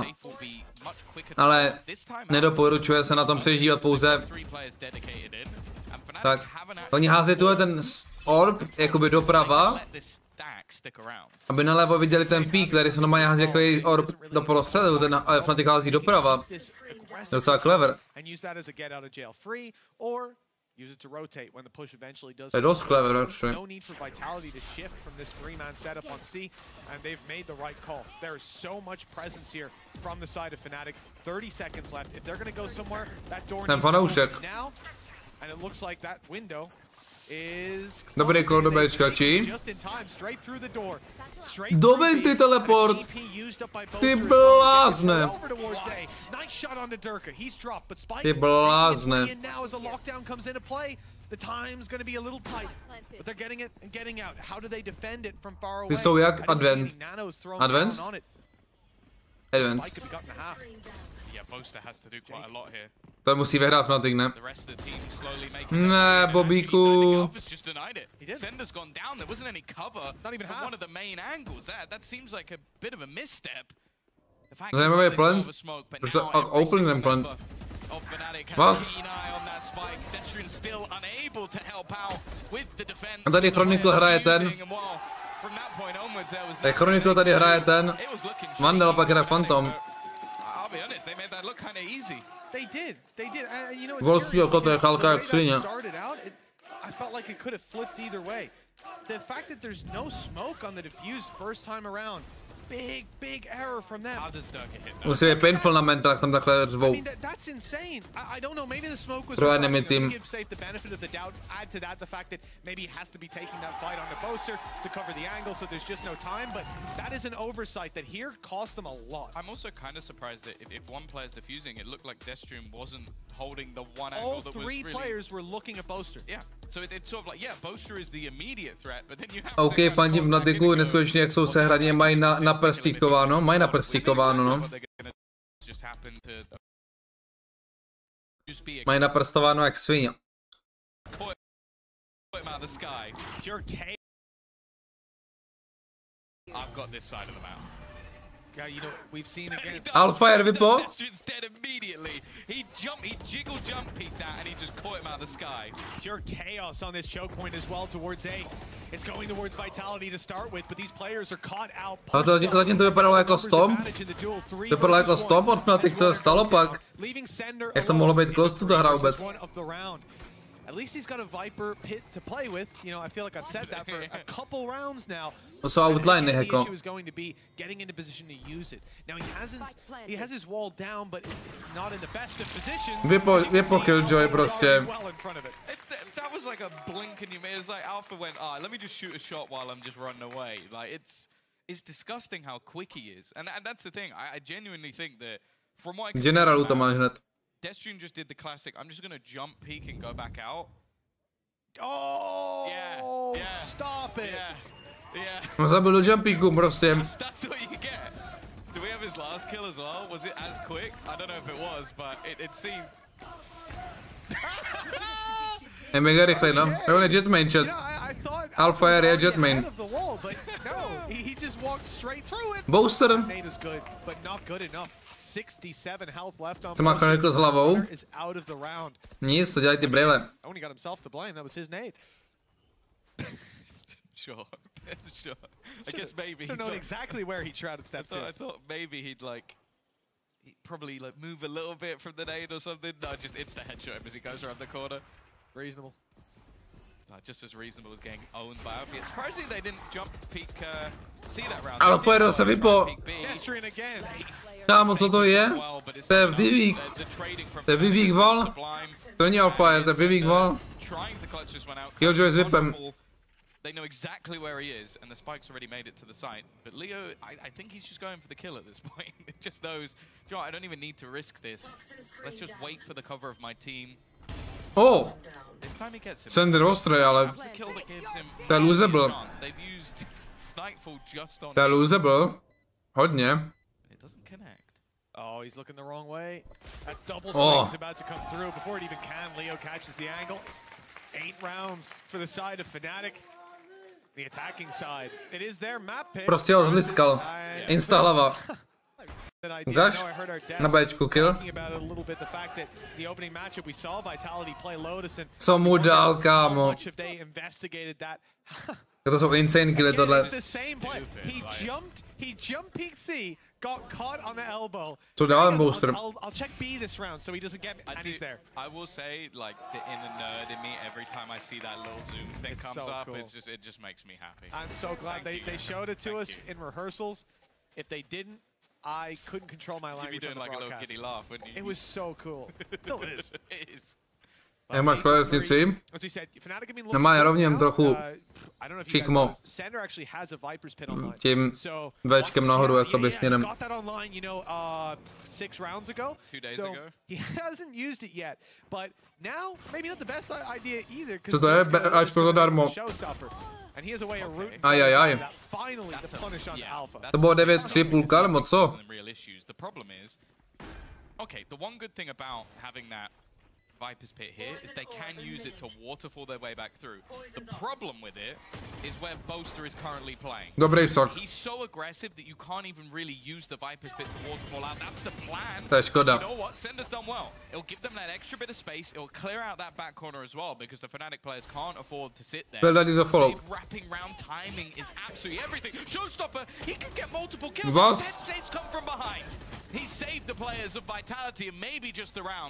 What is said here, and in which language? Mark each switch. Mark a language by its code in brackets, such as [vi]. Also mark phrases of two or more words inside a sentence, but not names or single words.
[cs] Ale nedoporučuje se na tom přežívat pouze. Tak, oni házejí tuhle ten orb, jakoby doprava. Aby nalevo viděli ten pík, tady se normálně hází jako orb do prostředu, ten Fnatic hází doprava. Docela clever. [en] Use it to rotate when the push eventually does. It was clever, actually. No need for Vitality to shift from this 3-man setup on C, and they've made the right call. There is so much presence here from the side of Fnatic. 30 seconds left. If they're going to go somewhere, that door needs to open now, and it looks like that window is [cs] dobrý kol, dobrý skačí. [en] just in time, straight through the door. [cs] Doben ty teleport! Ty blázne! Ty blázne! Ty jsou jak advanced? Advanced? Advanced. To musí vyhrát Fnatic, ne? Ne, Bobíku. Zajímavý plant. Prostě opening ten plant. Vás. A tady Chronicle hraje ten. Tak Chronicle tady hraje ten Vandal, pak hraje Phantom. Volský oko, to je chalka jak svině. [en] I felt like it could have flipped either way. The fact that there's no smoke on the defuse first time around, big error from them. [cs] Musí být painful na mental, jak tam takhle řvou. [en] That's insane. I don't know, maybe the smoke was [cs] Pro [en] enemy team. give safe the benefit of the doubt. Add to that the fact that maybe he has to be taking that fight on the Boaster to cover the angle, so there's just no time, but that is an oversight that here cost them a lot. I'm also kind of surprised that if one player's defusing, it looked like Deathstream wasn't holding the one angle that was really... All three players were looking at Boaster. Yeah, so it's sort of like, yeah, Boaster is the immediate threat, but then you have... [cs] OK, fandím Fnaticu, neskutečně jak jsou sehraně, mají naprstíkováno, mají naprstíkováno, no. Mají naprstováno jak svině. [en] I've got this side of the map. Yeah, you know, we've seen again. [cs] Alfire vypo. [en] Dead immediately. He jiggle jump peeked that, and he just caught him out of the sky. Pure chaos on this choke point as well towards A. It's going towards Vitality to start with, but these players are caught out. [cs] Ale to zatím to vypadalo jako stomp. Vypadalo jako stomp od Fnatic, co se stalo pak. Jak to mohlo být [en] close to the [cs] hra vůbec? [en] At least he's got a Viper pit to play with. You know, I feel like I've said that for a couple rounds now. [cs] To jsou outline, [en] The [cs] jako. [en] issue is going to be getting into position to use it. Now he has his wall down, but it's not in the best of positions. [cs] Vypo Killjoy prostě. [en] That was like a blink and you made it was like Alpha went, let me just shoot a shot while I'm just running away. Like it's disgusting how quick he is. And that's the thing. I genuinely think that from what I can [cs] Generalu to máš hned. [en] Deathstream just did the classic, I'm just gonna jump, peek, and go back out. Oh, yeah. Stop it. Yeah. [cs] No zabil do jumpíku prostě. [en] That's what you get. Do we have his last kill as well? Was it as quick? I don't know if it was, but it seemed... [cs] Je mega rychlej, no. On je Jetmain, chat. Alpha je Jetmain. Booster. Co má Chronicle s hlavou? Nic, to dělají ty brýle. [en] Sure. I guess maybe. I don't know exactly where he tried to step to. I thought maybe he'd probably move a little bit from the nade or something. No, just it's the headshot as he goes around the corner. Reasonable. Just as reasonable as getting owned by Alfie. Surprisingly, they didn't jump peek, see that round. [cs] Ale pojede se vypo. Kámo, co to je? To je Vivek. To je Vivek Val. To není Alfire, to je Vivek Val. Killjoy s Vipem. [en] They know exactly where he is, and the spike's already made it to the site. But Leo, I think he's just going for the kill at this point. He just knows, you know, I don't even need to risk this. Let's just wait for the cover of my team. Oh! This time he gets him. [cs] Sender ostrý, ale... To je losable. To je losable. Hodně. [en] It doesn't connect. Oh, he's looking the wrong way. That double swing's about to come through. Before it even can, Leo catches the angle. 8 rounds for the side of Fnatic. The attacking side. It is their map pick. [cs] Prostě ho zliskal. Insta hlava. Ukáž? Na Bčku kill. Co mu dal, kámo? To jsou insane killy tohle. [en] Got caught on the elbow. [cs] Co dál booster? [en] I'll check B this round so he doesn't get me, and he's there. I will say, like, the inner nerd in me, every time I see that little zoom thing comes up, cool. It just makes me happy. I'm so glad they showed it to us in rehearsals. If they didn't, I couldn't control my language. You'd be doing like a little giddy laugh, wouldn't you? It was so cool. Still is. It is. [cs] Jak máš klávesnici? No má rovněm trochu čikmo tím Včkem nahoru, jakoby směrem. Co to je? Ačko zadarmo. Ajajaj. To bylo 9-3 půlka, nebo co? [en] Okay, the one good thing about having that Viper's pit here is they can use it to waterfall their way back through. The problem with it is where Boaster is currently playing. [cs] Dobrý sok. [en] He's so aggressive that you can't even really use the Viper's pit to waterfall out. That's the plan. [cs] To je škoda. [en] You know what? Sender's done well. It'll give them that extra bit of space. It'll clear out that back corner as well because the Fnatic players can't afford to sit there. Save wrapping round timing is absolutely everything. Showstopper, he can get multiple kills. Instead, saves come from behind. He saved the players of Vitality and maybe just the round.